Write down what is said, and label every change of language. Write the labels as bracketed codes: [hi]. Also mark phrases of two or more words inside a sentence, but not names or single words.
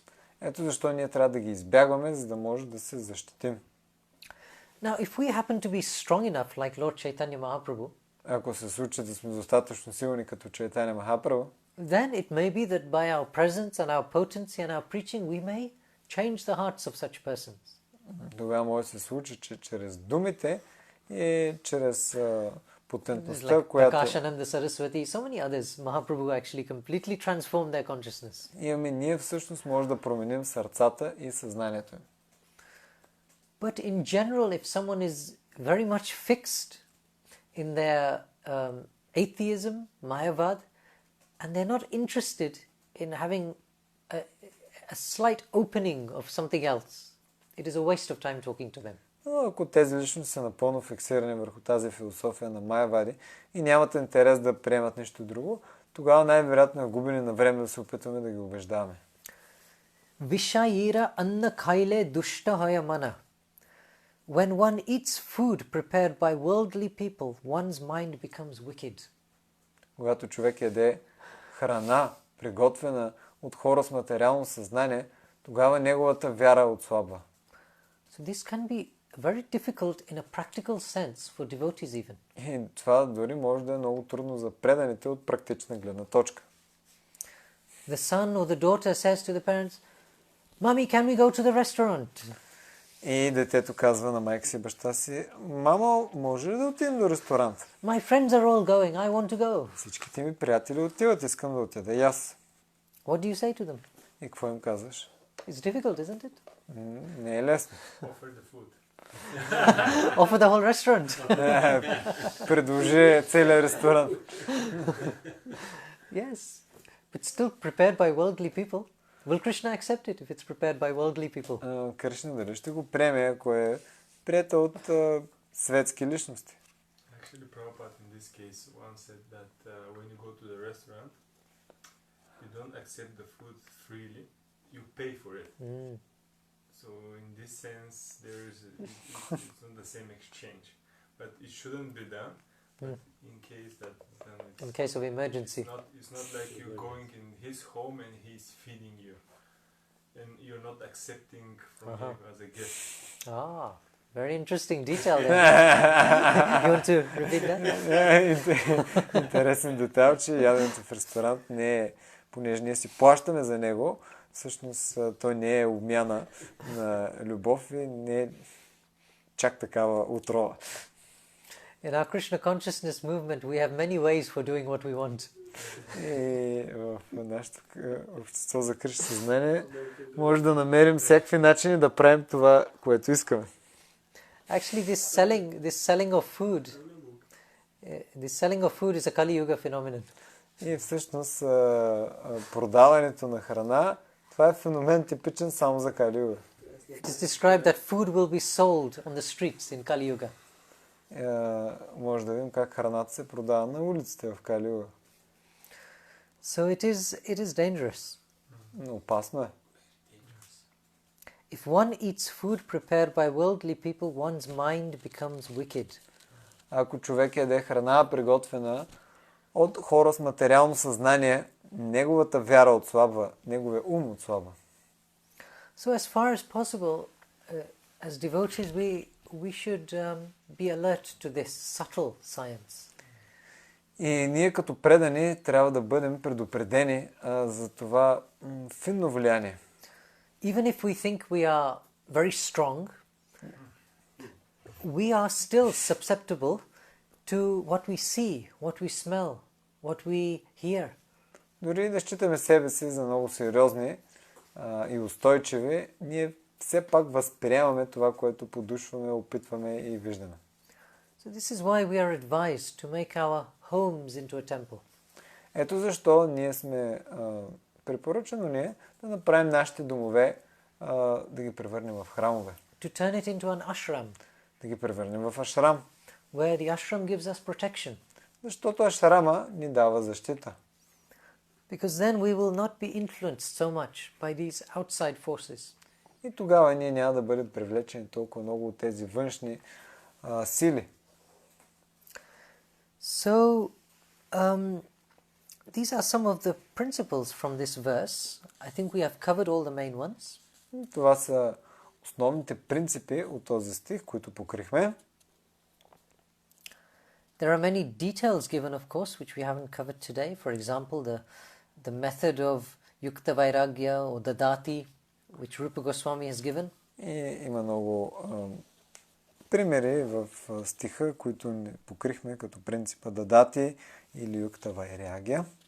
[bg] Ето защо ние трябва да ги избягваме, за да може да се защитим. [en] Now, if we happen to be strong enough, like Lord Chaitanya Mahaprabhu, [bg] Ако се случи да сме достатъчно силни като Чайтаня Махапрабху, [en] then it may be that by our presence and our potency and our preaching, we may change the hearts of such persons. [bg] тогава може да се случи, че чрез думите и чрез потентността, [en] Like [bg] която [en] Prakashananda Saraswati, so many others, Mahaprabhu actually completely transformed their consciousness. [bg] имаме, ние всъщност може да променим сърцата и съзнанието им. [en] But in general, if someone is very much fixed in their atheism, Mayavad, and they're not interested in having a slight opening of something else, it is a waste of time talking to them. [bg] Но ако тези личности са напълно фиксирани върху тази философия на Майявади и нямат интерес да приемат нещо друго, тогава най-вероятно е губене на време да се опитваме да ги убеждаваме. [bn] বিষয়ীর অন্ন খাইলে দুষ্ট হয় মন. [en] When one eats food prepared by worldly people, one's mind becomes wicked. [bg] Когато човек яде храна, приготвена от хора с материално съзнание, тогава неговата вяра отслабва. [en] So this can be very difficult in a practical sense for devotees even. [bg] И това дори може да е много трудно за преданите от практична гледна точка. [en] The son or the daughter says to the parents, "Mommy, can we go to the restaurant?" [bg] И детето казва на майка си и баща си, мамо, може ли да отидем до ресторант? [en] My friends are all going, I want to go. [bg] Всичките ми приятели отиват, искам да отида и аз. [en] What do you say to them? [bg] И какво им казваш? [en] It's difficult, isn't it? [bg] Не е лесно. [en] Offer the food. Offer the whole restaurant. [bg] Предложи целият ресторант. [en] Yes, but still prepared by worldly people. Will Krishna accept it if it's prepared by worldly people? [bg] Кришна дали ще го приеме, ако е приета от светски личности? [en] Actually, Prabhupada in this case once said that when you go to the restaurant, you don't accept the food freely, you pay for it. So in this sense, it's not the same exchange. But it shouldn't be done. But in case that then it's, In case of emergency. it's not like you're going in his home and he's feeding you, and you're not accepting from him as a gift. Ah, very interesting detail there. You want to repeat that? [bg] Интересен детайл, че яденето в ресторант не е, понеже ние си плащаме за него, всъщност той не е обмяна на любов и не е чак такава отрова. [en] In our Krishna consciousness movement, we have many ways for doing what we want. [bg] И в нашето общество за Кришна съзнание може да намерим всякакви начини да правим това, което искаме. [en] Actually, this selling of food is a Kali Yuga phenomenon. [bg] И всъщност продаването на храна, това е феномен типичен само за Кали Юга. [en] It is described that food will be sold on the streets in Kali Yuga. [bg] Може да видим как храната се продава на улиците в Кали Юга. [en] So it is dangerous. [bg] Опасно е. [en] If one eats food prepared by worldly people, one's mind becomes wicked. [bg] Ако човек яде храна, приготвена от хора с материално съзнание, неговата вяра отслабва, неговия ум отслабва. [en] So as far as possible, as devotees, we should be alert to this subtle science. [bg] И ние като предани трябва да бъдем предупредени за това финно влияние. [en] Even if we think we are very strong, we are still susceptible to what we see, what we smell, what we hear. [bg] Дори да считаме себе си за много сериозни и устойчиви, ние все пак възприемаме това, което подушваме, опитваме и виждаме. [en] So this is why we are advised to make our homes into a temple. [bg] Ето защо ние сме препоръчано да направим нашите домове, да ги превърнем в храмове. [en] To turn it into an ashram, [bg] Да ги превърнем в ашрам. [en] where the ashram gives us protection. [bg] Защото ашрама ни дава защита. [en] Because then we will not be influenced so much by these outside forces. [bg] И тогава ние няма да бъдем привлечени толкова много от тези външни сили. [en] So, these are some of the principles from this verse. I think we have covered all the main ones. [bg] Това са основните принципи от този стих, които покрихме. [en] There are many details given, of course, which we haven't covered today. For example, the method of Yukta Vairagya or Dadati, which Rupa Goswami has given. [bg] И има много примери в стиха, които не покрихме като принципа Дадати или Юкта Вайрагия.